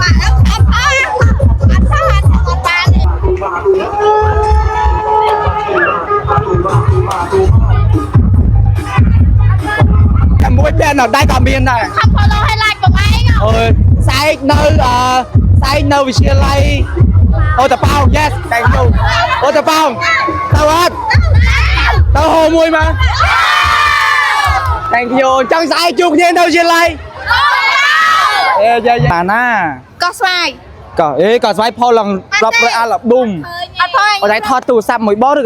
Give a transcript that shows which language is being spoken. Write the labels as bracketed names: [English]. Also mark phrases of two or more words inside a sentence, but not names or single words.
[Khmer] តែមួយបែរនៅដៃក៏មានដែរខំ follow ឲ្យ like បងឯងអូយស្អែកនៅវិទ្យាល័យអូតប៉ោង [English] yes thank you [Khmer] អូតប៉ោងទៅអត់ទៅហូមួយមក [English] Thank you [Khmer] ចង់ស្អែកជួបគ្នានៅវិទ្យាល័យ យ៉ាណាកោះស្វាយកោះស្វាយផលឡើងរាប់រយអាល់ប៊ុំអត់ផងអត់ថតទូរស័ព្ទមួយបងឬ